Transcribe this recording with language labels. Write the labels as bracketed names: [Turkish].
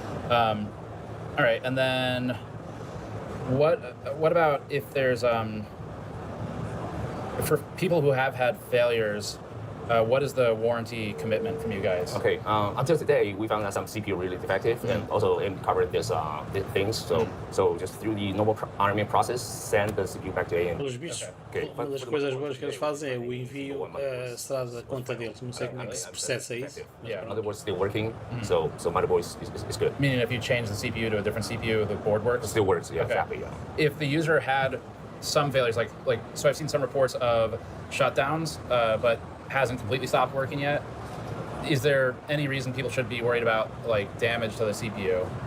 [English] All right, and then what about if there's for people who have had failures? What is the warranty commitment from you guys? Okay. Until today, we found that some CPU really defective, and also it covered this things. So just through the normal RMA process, send the CPU back to AMD. [Portuguese] Pelos bichos, [English] Okay. [Portuguese] uma das coisas boas que eles fazem é o envio será da conta deles. Não sei como é que se processa isso. [English] Yeah. Motherboard's still working, so motherboard is good. Meaning if you change the CPU to a different CPU, the board works? It still works. Yeah, Okay. exactly. Yeah. If the user had some failures, like so I've seen some reports of shutdowns, but hasn't completely stopped working yet. Is there any reason people should be worried about like damage to the CPU?